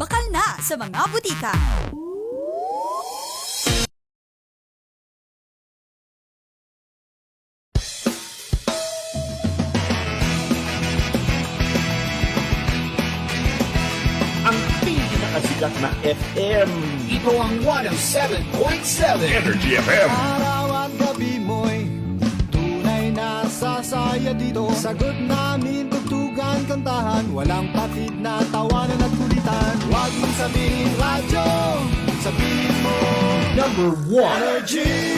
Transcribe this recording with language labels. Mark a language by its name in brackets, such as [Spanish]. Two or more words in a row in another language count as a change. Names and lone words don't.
[Hiligaynon] Bakal na sa mga butika. [Filipino] Ang pinakasikat na FM. Ito ang 107.7 Energy FM. Araw at gabi mo'y tunay na sasaya dito. Sagot namin, tugtugan, kantahan. Walang patid na tawanan at kulitan. Huwag mong sabihin radyo, sabihin mo number 1 Energy.